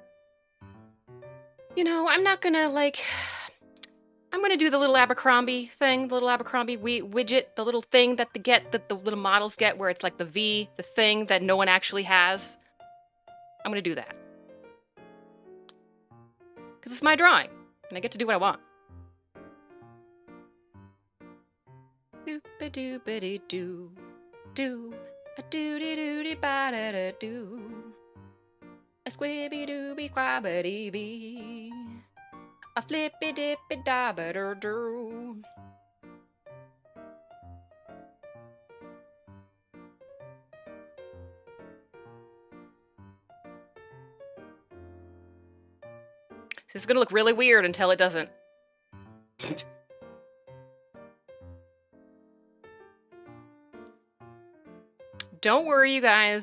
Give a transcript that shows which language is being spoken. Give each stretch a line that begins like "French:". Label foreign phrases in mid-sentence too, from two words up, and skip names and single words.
English: You know, I'm not gonna, like... I'm gonna do the little Abercrombie thing, the little Abercrombie widget, the little thing that the little models get, where it's like the V, the thing that no one actually has. I'm gonna do that. Because it's my drawing, and I get to do what I want. Doop-a-doop-a-dee-doo, do, a doo-dee-doo-dee-ba-da-da-doo, a squibby-dooby-quabba-dee-bee, a flippy-dippy-dabba-doo-doo. This is gonna look really weird until it doesn't. Don't worry, you guys.